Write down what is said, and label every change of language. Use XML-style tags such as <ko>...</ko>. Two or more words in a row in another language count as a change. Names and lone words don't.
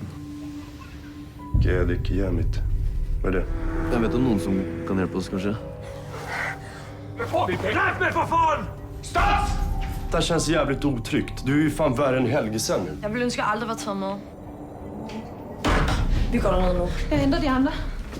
<sv>Gedik Jämit. Vad är det?</sv> <no>Jeg vet om noen som kan hjelpe oss, kanskje.</no> <sv>Släpp mig för fan! Stats! Det här känns jävligt otryggt. Du är ju fan värre än Helgesen nu.</sv> <da>Jeg ville ønske, at jeg aldrig var taget med. Vi går derned nu. Jeg henter de andre.</da>